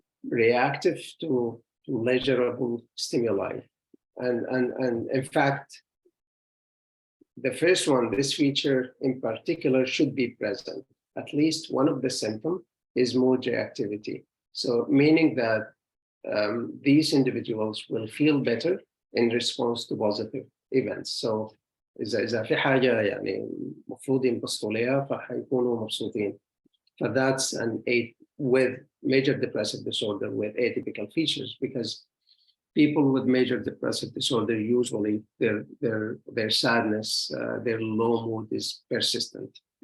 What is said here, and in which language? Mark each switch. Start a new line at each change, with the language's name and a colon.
English: Reactive to pleasurable stimuli, and in fact, the first one, this feature in particular, should be present. At least one of the symptoms is mood reactivity. So meaning that these individuals will feel better in response to positive events.
Arabic: So إذا في حاجة يعني مفروض ينبسطوا لها فحيكونوا مبسوطين.
English: So that's an 8 with major depressive disorder with atypical features, because people with major depressive disorder, usually their sadness, their low mood is persistent.